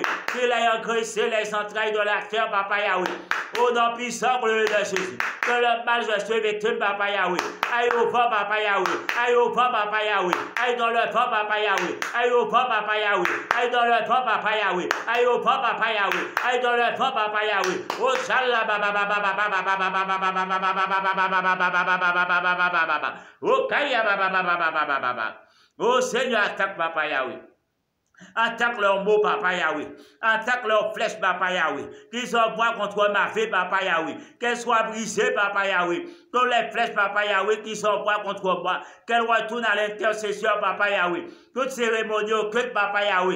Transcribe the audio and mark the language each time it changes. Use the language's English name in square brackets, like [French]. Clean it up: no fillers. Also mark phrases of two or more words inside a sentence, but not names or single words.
[French] Qu'il ait engraissé les entrailles de la terre, papa Yahweh. Au nom puissant, gloire de Jésus. Que le mal, je suis victime, papa Yahweh. Aïe au vent, papa Yahweh. Aïe au vent, papa Yahweh. Aïe dans le vent, papa Yahweh. Aïe au vent, papa Yahweh. Aïe dans le vent, papa Yahweh. Aïe au vent, papa Yahweh. Aïe dans le vent, papa Yahweh. Oh, chala, baba, baba, baba, baba, baba, baba, baba, baba, baba. Oh, kaya, baba, baba, baba, baba. Oh, Seigneur, attaque, papa Yahweh. Attaque leurs mots, papa Yahweh. Attaque leurs flèches, papa Yahweh. Qu'ils envoient contre ma vie, papa Yahweh. Qu'elles soient brisées, papa Yahweh. Toutes les flèches, papa Yahweh, qui s'envoient contre moi. Qu'elles retournent à l'intercession, papa Yahweh. Toute cérémonie occulte, papa Yahweh.